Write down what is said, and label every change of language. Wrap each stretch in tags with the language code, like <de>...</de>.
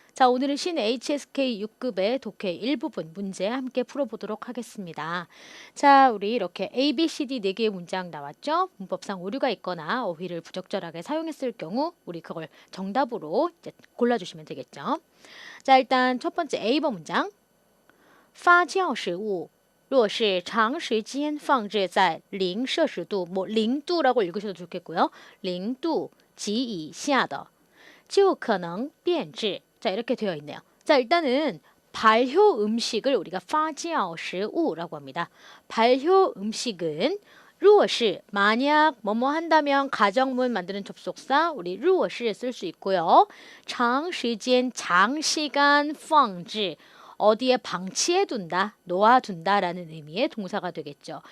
<ko>자, 오늘은 신 HSK 6급의 독해 일부분 문제 함께 풀어보도록 하겠습니다. 자, 우리 이렇게 A, B, C, D 4개의 문장 나왔죠? 문법상 오류가 있거나 어휘를 부적절하게 사용했을 경우 우리 그걸 정답으로 이제 골라주시면 되겠죠. 자, 일단 첫 번째 A번 문장.</ko> <zh>发酵食物若是长时间放置在0摄氏度,</zh> <ko>뭐 0度라고 읽으셔도 좋겠고요.</ko> <zh>0도及以下的就可能变质.</zh> <ko>자, 이렇게 되어 있네요. 자, 일단은 발효 음식을 우리가 发酵食物라고 합니다. 발효 음식은 如果是 만약 뭐뭐 한다면 가정문 만드는 접속사 우리 如果是 쓸 수 있고요. 长时间 장시간 放置 어디에 방치해둔다, 놓아둔다라는 의미의 동사가 되겠죠.</ko>